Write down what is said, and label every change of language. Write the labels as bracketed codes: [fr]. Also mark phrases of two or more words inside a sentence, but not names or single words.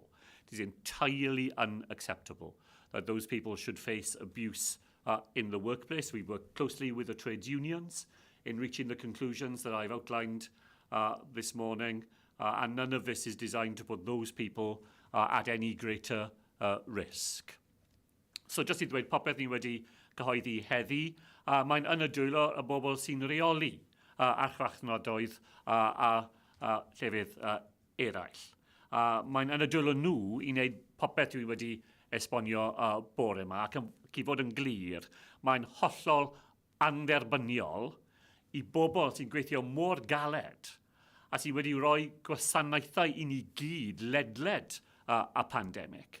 [en] It is entirely unacceptable that those people should face abuse in the workplace. We work closely with the trades unions in reaching the conclusions that I've outlined this morning, and none of this is designed to put those people at any greater risk. So just [cy] I ddweud, popeth ni wedi cyhoeddi heddi, mae'n yn y dwylo y bobl sy'n reoli archfarchnadoedd a llefydd eraill. Mae'n yn y dwylo nhw I wneud popeth dwi wedi esbonio bore yma, ac i fod yn glir, mae'n hollol anferbyniol I bobl sy'n gweithio mor galed a sydd wedi rhoi gwasanaethau I ni gyd ledled a pandemic.